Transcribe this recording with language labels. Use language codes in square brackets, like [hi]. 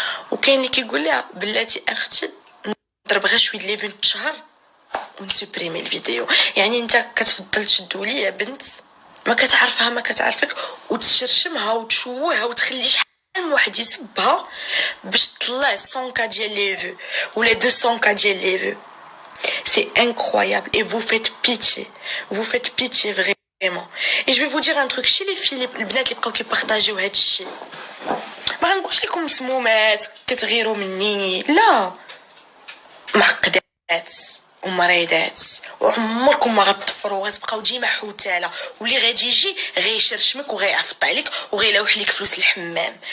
[ar] وكاين اللي كيقول لها بلاتي اختي نضرب غير شويه لي فيديو شهر ونسوبريمي الفيديو. يعني انت كتفضل تشد وليا بنت ما كتعرفها ما كتعرفك وتشرشمها وتشوهها وتخلي شحال من واحد يسبها باش تطلع 100 كا ديال لي فيو ولا 200 كا ديال لي فيو. [fr] سي انكرويابل et vous faites pitié vraiment. Et je vais vous dire un truc, chez les filles [ar] البنات اللي بقاو كيبارطاجيو هاد الشيء، ما غنقولش لكم مسمومات كتغيروا مني، لا، معقدات ومريضات وعمركم ما غتطفروا، غتبقاو ديما حوتاله، واللي غادي يجي غيشرشمك وغيعفط عليك وغيلوح لك فلوس الحمام.